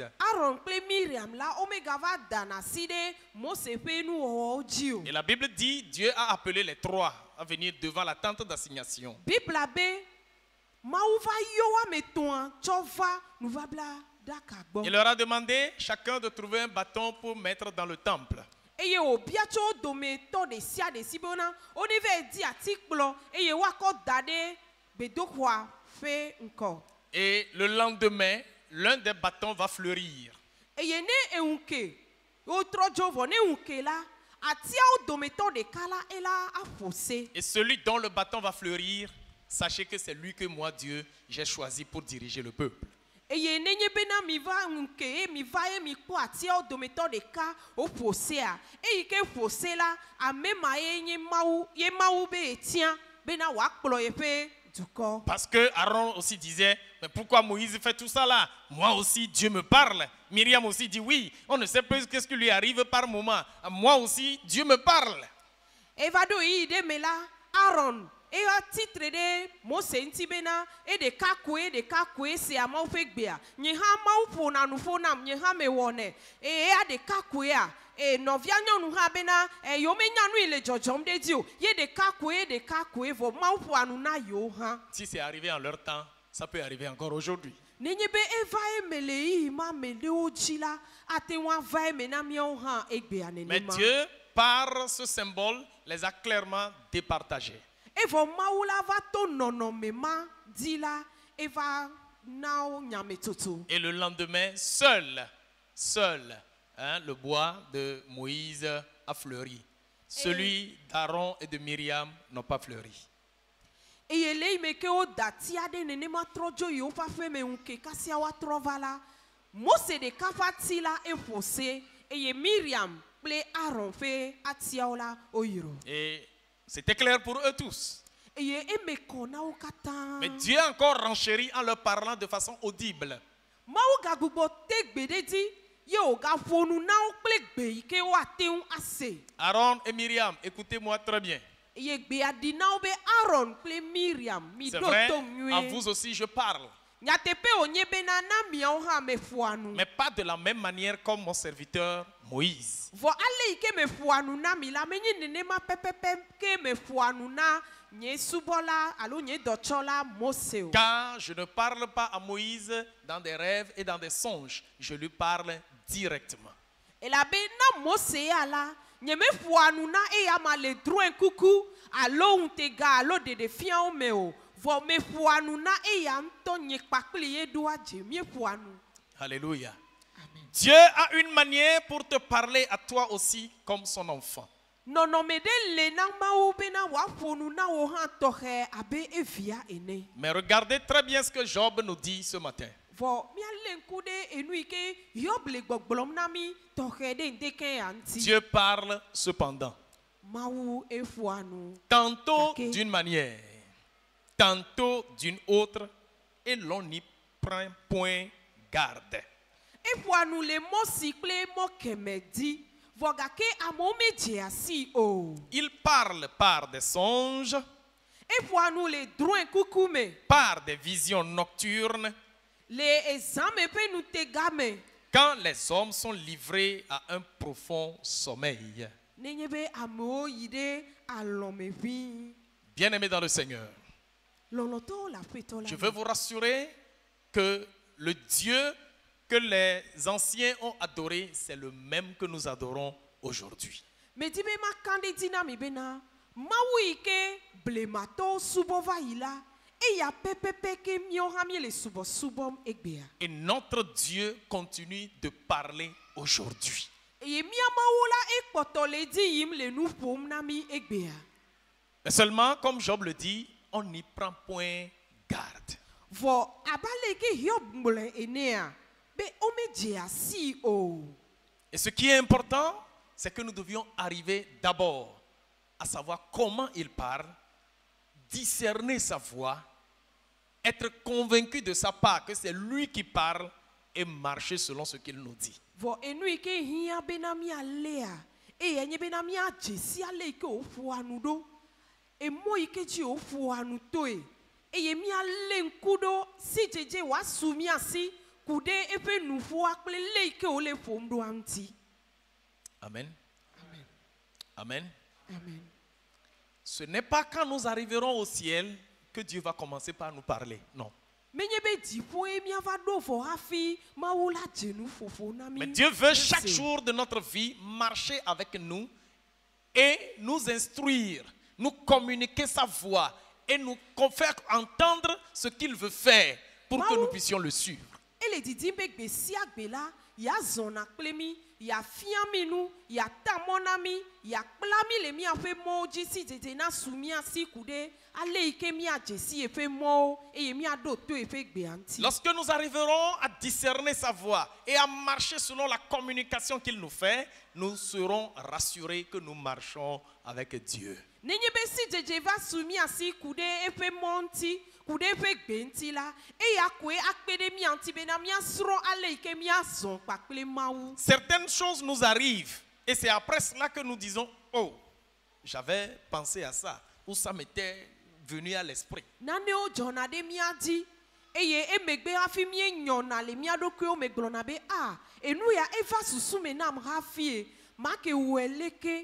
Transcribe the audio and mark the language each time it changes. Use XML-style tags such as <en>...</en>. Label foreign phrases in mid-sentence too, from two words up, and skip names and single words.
<ee>Aaron kple Miriam la womegava dana asi ɖe Mose ƒe nuwɔwɔwo dzi o.</ee> <fr>Et la Bible dit, Dieu a appelé les trois à venir devant la tente d'assignation.</fr> <ee>Bibla be Mawu va yɔ woame etɔ̃a tsɔ va nuvabla ɖaka gbɔ.</ee> <fr>Il leur a demandé chacun de trouver un bâton pour mettre dans le temple.</fr> <ee>Eye wòbia tso wo dometɔ ɖe sia ɖe si bena woneva di atikplɔ eye woakɔ da ɖe gbedoxɔa ƒe ŋkɔ.</ee> <fr>Et le lendemain, l'un des bâtons va fleurir.</fr> <ee>Eye ne eŋuke wotrɔ dzo vɔ ne eŋuke la atiawo dometɔ ɖeka la ela aƒo se.</ee> <fr>Et celui dont le bâton va fleurir, sachez que c'est lui que moi, Dieu, j'ai choisi pour diriger le peuple.</fr> <ee>Eye nenye bena mi va ŋuke ye mi va ye mi kpɔ atiawo dometɔ ɖeka woƒo sea eyi ke ƒo se la ame ma ye nye Mawu be etia bena wòakplɔ yeƒe dukɔ.</ee> <fr>Parce que Aaron aussi disait, mais pourquoi Moïse fait tout ça là? Moi aussi, Dieu me parle. Myriam aussi dit oui, on ne sait pas ce qui lui arrive par moment. Moi aussi, Dieu me parle.</fr> <ee>Eva ɖo yi ɖe me la Aaron eya titre ɖe Mose ŋuti bena ɖeka koe sea Mawu ƒe gbea. Nye hã Mawu ƒona nu ƒo nam, nye hã mewɔnɛ. Eya ɖeka koea. Nɔvia nyɔnu hã bena yomenya nu yi le dzɔdzɔm ɖe dzi o. Ye ɖeka koe vɔ Mawu ƒoa nu na yewo hã.</ee> <fr>Si c'est arrivé en leur temps, ça peut arriver encore aujourd'hui.</fr> <ee>Nenye be eva eme le yi ma me ɖewo dzi la ate ŋu ava eme na míawo hã egbea</ee> <fr>Mais</fr> <ee>nenema.</ee> <fr>Dieu, par ce symbole, les a clairement départagés.</fr> <ee>Evɔ Mawu la va to nɔnɔme ma dzi la eva na wo nyametsotso.</ee> <fr>Et le lendemain, seul, le bois de Moïse a fleuri. Celui d'Aaron et de Myriam n'ont pas fleuri.</fr> <ee>Eye le yi me ke wo da ti aɖe nenema trɔ dzo yi woƒe aƒe me ŋuke kasia woatrɔ va la Mose ɖeka ƒe ati la eƒo se eye Miriam kple Aaron ƒe atiawo la woyro.</ee> <fr>Et c'était clair pour eux tous.</fr> <ee>Eye eme kɔ na wo katã.</ee> <fr>Mais Dieu a encore renchéri en leur parlant de façon audible.</fr> <ee>Mawu gagbugbɔ te gbe ɖe dzi ye wògaƒo nu na wo kple gbe yi ke woate ŋu ase.</ee> <fr>Aaron et Myriam, écoutez-moi très bien.</fr> <ee>Eye gbea ɖi na wo be Aaron kple Miriam mi</ee> <fr>C'est</fr> <ee>ɖo</ee> <fr>vrai,</fr> <ee>tom</ee> <fr>à</fr> <ee>nyuie.</ee> <fr>vous aussi je parle.</fr> <ee>Nyateƒe wònye bena na miawo hã meƒoa nu.</ee> <fr>Mais pas de la même manière comme mon serviteur Moïse.</fr> <ee>Vɔ ale yi ke meƒoa nu na mi la menye nenema pɛpɛpɛ ke meƒoa nu na nye subɔla alo nye dɔtsɔla Mose o.</ee> <fr>Car je ne parle pas à Moïse dans des rêves et dans des songes. Je lui parle directement.</fr> <ee>Elabe na Mose ya la nye meƒoa nu na eya ma le drɔ̃e kuku alo ŋutega alo ɖeɖefiawo me o. Vɔ meƒoa nu na eya ŋutɔ nye kpakpli ye ɖo adze mieƒoa nu.</ee> <fr>Alléluia. Dieu a une manière pour te parler à toi aussi comme son enfant.</fr> <ee>Nɔnɔme ɖe le na Mawu bena wòaƒo nu na wo hã tɔxɛ abe evia ene.</ee> <fr>Mais regardez très bien ce que Job nous dit ce matin.</fr> <ee>Vɔ míalé ŋku ɖe enu yi ke Yob le gbɔgblɔm na mi tɔxɛ ɖe ŋdeke ya ŋuti.</ee> <fr>Dieu parle cependant.</fr> <ee>Mawu eƒoa nu.</ee> <fr>Tantôt Ok. d'une manière, tantôt d'une autre, et l'on n'y prend point garde.</fr> <ee>Eƒoa nu le mɔ si kple mɔ kɛmɛ di. Vɔ gake amewo medze asi o.</ee> <fr>Il parle par des songes,</fr> <ee>Eƒoa nu le drɔ̃e kuku me.</ee> <fr>par des visions nocturnes,</fr> <ee>Le ezãme ƒe nutega me.</ee> <fr>quand les hommes sont livrés à un profond sommeil.</fr> <ee>Nenye be amewo yi ɖe alɔme ʋĩi.</ee> <fr>Bien-aimés dans le Seigneur,</fr> <ee>Lɔlɔtɔwo le aƒetɔ la</ee> <fr>je</fr> <ee>me.</ee> <fr>veux vous rassurer que le Dieu que les anciens ont adoré, c'est le même que nous adorons aujourd'hui.</fr> <ee>Medi be maka ɖe dzi na mi bena Mawu yi ke blematɔwo subɔ va yi la eya pɛpɛpɛ ke míawo hã míele subɔsubɔm egbea.</ee> <fr>Et notre Dieu continue de parler aujourd'hui.</fr> <ee>eye mia mawu la ekpɔtɔ le dzi yim le nu ƒom na mi egbea.</ee> <fr>Mais seulement, comme Job le dit, on n'y prend point garde.</fr> <ee>Vɔ abale ke Hiob gblɔe enea be ome dze asi o.</ee> <fr>Et ce qui est important, c'est que nous devions arriver d'abord à savoir comment il parle, discerner sa voix, être convaincu de sa part que c'est lui qui parle et marcher selon ce qu'il nous dit.</fr> <ee>Vɔ enu yi ke hia bena mialea eye nye bena miadze si ale yi ke woƒoa nu ɖo emɔ yi ke dzi woƒoa nu toe eye miale ŋku ɖo si dzedze wòasu miasi ku ɖe eƒe nuƒoa kple le yi ke wòle ƒom ɖoa ŋuti. Amen. Amen. Amen.</ee> <fr>Ce n'est pas quand nous arriverons au ciel que Dieu va commencer par nous parler. Non.</fr> <ee>Menye be dziƒoe miava ɖo vɔ hafi Mawu la dze nu ƒoƒo na mi.</ee> <fr>Mais Dieu veut chaque jour de notre vie marcher avec nous et nous instruire, nous communiquer sa voix et nous faire entendre ce qu'il veut faire pour que nous puissions le suivre.</fr> <ee>Ele didim be gbe sia gbe la ya zɔna kple mi ya fia mi nu ya ta mɔ na mi ya kpla mi le miaƒe mɔwo dzi si dzedze na su miasi ku ɖe ale yi ke miadze si eƒe mɔwo eye miaɖo to eƒe gbea ŋuti.</ee> <fr>Lorsque nous arriverons à discerner sa voix et à marcher selon la communication qu'il nous fait, nous serons rassurés que nous marchons avec Dieu.</fr> <ee>Nenye be si dzedze va su miasi ku ɖe eƒe mɔ ŋuti ku ɖe eƒe gbe ŋuti la eya koe akpe ɖe mia ŋuti bena miasrɔ̃ ale yi ke miazɔ kpakple Mawu.</ee> <fr>Certaines choses nous arrivent et c'est après cela que nous disons, oh, j'avais pensé à ça ou ça m'était venu à l'esprit.</fr> <ee>Nanewo dzɔna ɖe mia dzi eye emegbe hafi míenyɔna le mía ɖokuiwo me gblɔna be enu ya eva susu me nam hafie make wɔe leke.</ee>